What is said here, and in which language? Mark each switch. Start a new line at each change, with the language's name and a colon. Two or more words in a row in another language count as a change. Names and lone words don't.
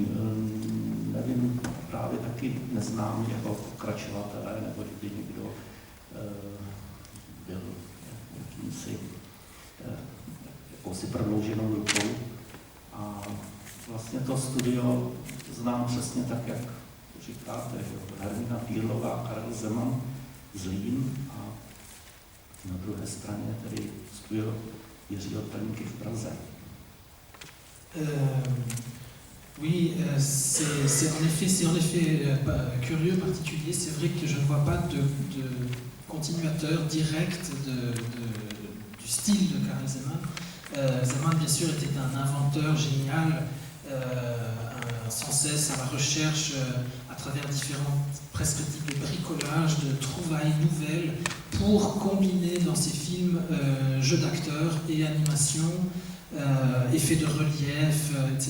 Czech: Nevím, právě taky neznám jeho pokračovatele, nebo kdyby někdo byl jakousi prodlouženou rukou. A vlastně to studio znám přesně tak, jak říkáte, Hermína Pírlová, Karel Zeman, Zlín a na druhé straně tedy studio Jiřího Pelníky v Praze.
French: Oui, c'est en effet curieux, particulier. C'est vrai que je ne vois pas de continuateur direct du style de Karel Zeman. Zeman, bien sûr, était un inventeur génial, sans cesse à la recherche, à travers différents presque types de bricolage, de trouvailles nouvelles, pour combiner dans ses films jeux d'acteurs et animation, effets de relief, etc.